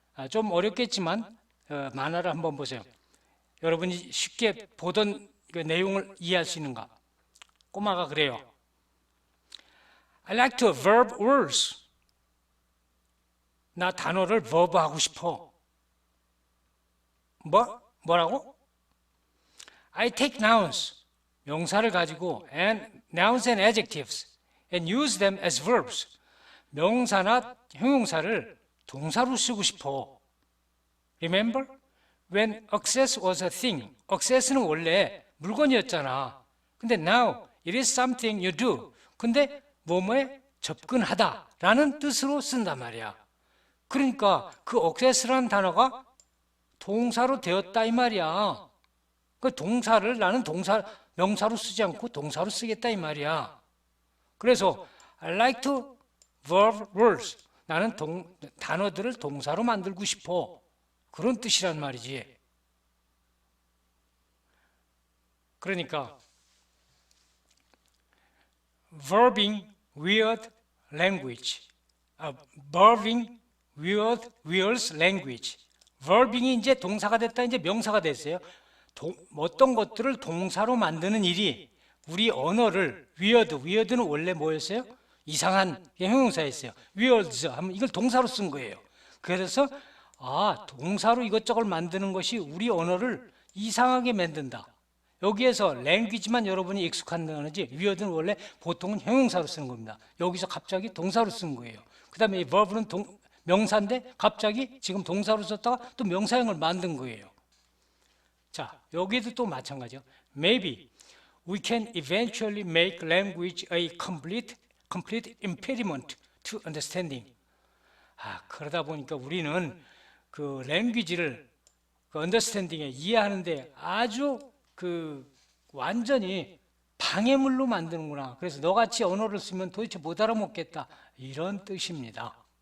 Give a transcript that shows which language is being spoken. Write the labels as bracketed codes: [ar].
[ko] 좀 어렵겠지만 만화를 한번 보세요. 여러분이 쉽게 보던 그 내용을 이해할 수 있는가? 꼬마가 그래요. [en] I like to verb words. [ko] 나 단어를 verb 하고 싶어. 뭐라고? [en] I take nouns, [ko] 명사를 가지고 [en] nouns and adjectives and use them as verbs. [ko] 명사나 형용사를 동사로 쓰고 싶어. [en] Remember? When access was a thing. [ko] access는 원래 물건이었잖아. 근데 [en] now it is something you do. [ko] 근데 뭐뭐에 접근하다라는 뜻으로 쓴단 말이야. 그러니까 그 access라는 단어가 동사로 되었다 이 말이야. 그 동사를 나는 명사로 쓰지 않고 동사로 쓰겠다 이 말이야. 그래서 [en] I like to verb words. [ko] 나는 단어들을 동사로 만들고 싶어. 그런 뜻이란 말이지. 그러니까 [en] verbing weird language, verbing weird language. [ko] verbing이 이제 동사가 됐다, 이제 명사가 됐어요. 어떤 것들을 동사로 만드는 일이 우리 언어를 weird는 원래 뭐였어요? 이상한 형용사였어요. weirds 하면 이걸 동사로 쓴 거예요. 그래서 동사로 이것저것 만드는 것이 우리 언어를 이상하게 만든다. 여기에서 language만 여러분이 익숙한 단어지 weird는 원래 보통은 형용사로 쓰는 겁니다. 여기서 갑자기 동사로 쓴 거예요. 그 다음에 이 verb는 명사인데 갑자기 지금 동사로 썼다가 또 명사형을 만든 거예요. 자, 여기도 또 마찬가지요. [en] Maybe we can eventually make language a complete complete impediment to understanding. [ko] 그러다 보니까 우리는 그 랭귀지를 그 언더스탠딩에 이해하는데 아주 그 완전히 방해물로 만드는구나. 그래서 너같이 언어를 쓰면 도대체 못 알아먹겠다. 이런 뜻입니다.